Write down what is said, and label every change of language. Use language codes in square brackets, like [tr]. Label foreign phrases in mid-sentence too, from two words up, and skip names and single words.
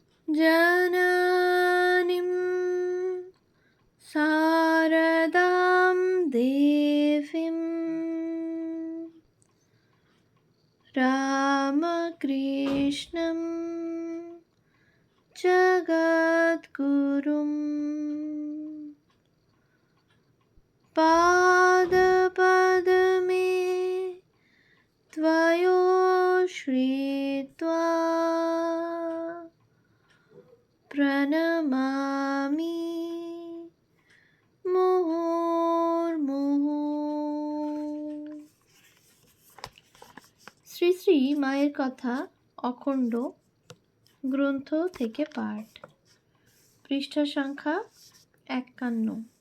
[sa] जननीं शारदां देवीं रामकृष्णं जगद्गुरुं पादपद्मे त्वयोश्रित्वा प्रणमामि মুহুর্মুহু। [bn] শ্রী শ্রী মায়ের কথা অখণ্ড গ্রন্থ থেকে পাঠ, পৃষ্ঠা সংখ্যা 51।